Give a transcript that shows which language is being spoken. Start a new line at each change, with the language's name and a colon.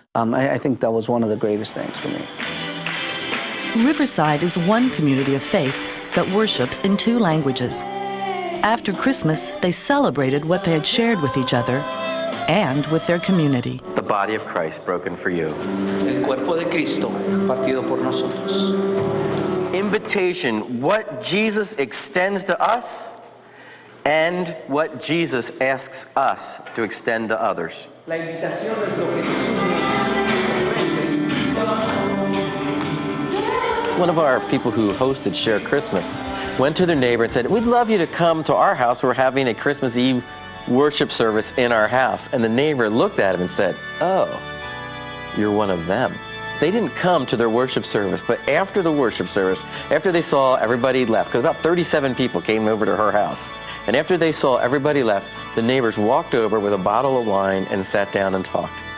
English: I think that was one of the greatest things for me. Riverside is one community of faith that worships in 2 languages. After Christmas, they celebrated what they had shared with each other and with their community. The body of Christ broken for you.
Spanish: El cuerpo de Cristo partido por nosotros.
English: Invitation, what Jesus extends to us, and what Jesus asks us to extend to others.
Spanish: La invitación es lo que Jesús nos ofrece.
English: One of our people who hosted Share Christmas went to their neighbor and said, "We'd love you to come to our house. We're having a Christmas Eve worship service in our house." And the neighbor looked at him and said, "Oh, you're one of them." They didn't come to their worship service, but after the worship service, after they saw everybody left, because about 37 people came over to her house, and after they saw everybody left, the neighbors walked over with a bottle of wine and sat down and talked.